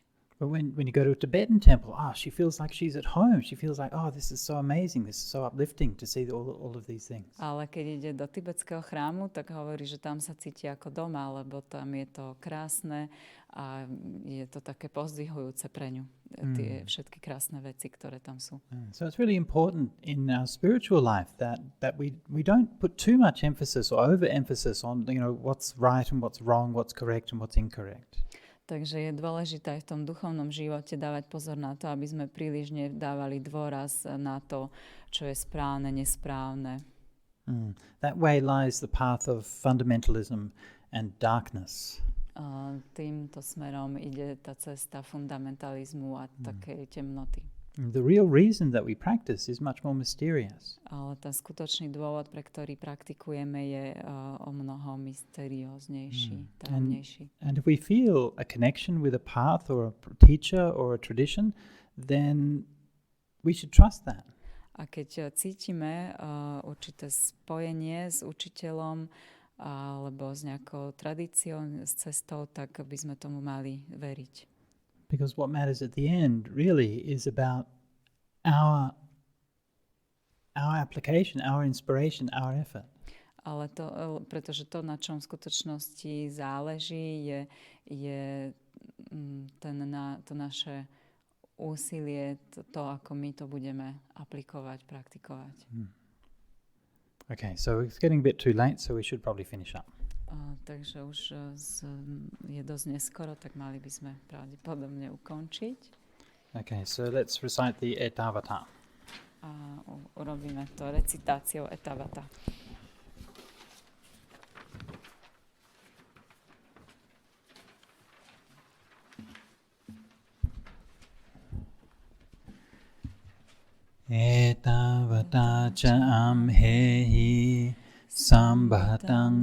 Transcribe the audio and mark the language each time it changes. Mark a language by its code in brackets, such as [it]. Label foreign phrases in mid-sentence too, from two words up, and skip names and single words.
[en] But when you go to a Tibetan temple, she feels like she's at home. She feels like, this is so amazing. This is so uplifting to see all of these things. [sk] Ale keď ide do tibetského chrámu, tak hovorí, že tam sa cíti ako doma, lebo tam je to krásne a je to také pozdvihujúce pre ňu. Tie všetky krásne veci, ktoré tam sú. [en] So it's really important in our spiritual life that we don't put too much emphasis or overemphasis on what's right and what's wrong, what's correct and what's incorrect. [sk] Takže je dôležité aj v tom duchovnom živote dávať pozor na to, aby sme príliš nedávali dôraz na to, čo je správne, nesprávne. [en] That way lies the path of fundamentalism and darkness. [sk] Týmto smerom ide tá cesta fundamentalizmu a takej temnoty. [en] The real reason that we practice is much more mysterious. [sk] Ale ten skutočný dôvod, pre ktorý praktikujeme, je o mnoho mysterióznejší, tajomnejší. [en] And if we feel a connection with a path or a teacher or a tradition, then we should trust that. [sk] A keď cítime určité spojenie s učiteľom alebo s nejakou tradíciou, s cestou, tak by sme tomu mali veriť. [en] Because what matters at the end really is about our application, our inspiration, our effort. [sk] Ale pretože to, na čom v skutočnosti záleží, je to naše úsilie, to, ako my to budeme aplikovať, praktikovať. [en] Okay, so it's getting a bit too late, so we should probably finish up. [sk] Takže už je dosť neskoro, tak mali by sme pravdepodobne ukončiť. [en] Okay, so let's recite the etavata. [sk] A urobíme to recitáciou etavata. [pi] Etavata cha amhehi Sambhatang